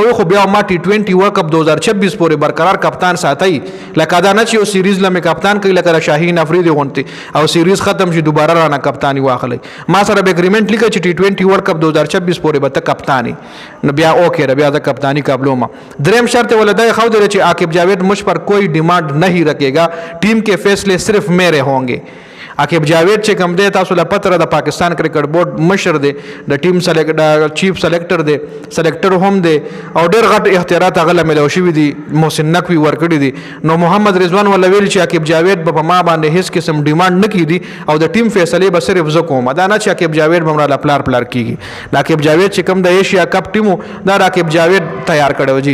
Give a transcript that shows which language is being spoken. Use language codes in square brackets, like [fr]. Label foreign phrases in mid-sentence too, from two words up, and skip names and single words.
[ps] کوي خو بیا ما ټي 20 ورلد کپ 2026 پورې برقرار کپتان ساتي لکه دا نه چې یو سیریز لمه کپتان کوي لکه شاهین افریدي غونتی او سیریز ختم شي دوباره رانه کپتانی واخلي ما سره به اګریمنت لیکه چې ټي 20 ورلد کپ 2026 پورې به ته کپتانی نو بیا اوکے بیا د کپتانی قابلو ما دریم شرط ولدا خو دی چې عاقب جاوید [ur] مجھ پر کوئی ڈیمانڈ نہیں رکھے گا ٹیم کے فیصلے صرف میرے ہوں گے [ps] عاقب جاوید چې کوم دی تاسو له پتر د پاکستان کرکټ بورډ مشر دی د ټیم سلیکټر [en] chief selector [ps] دی سلیکټر هم دی او ډیر غټ اختیارات غل ملو شوی دی محسن نقوی ورکړی دی نو محمد رضوان ول ویل چې عاقب جاوید په ما باندې هیڅ قسم ډیمانډ نه کیدی او د ټیم فیصله به صرف زه کوم دا نه چې عاقب جاوید بمرا پلار کیږي عاقب جاوید چې کوم د ایشیا کپ ټیمو دا عاقب جاوید تیار کړو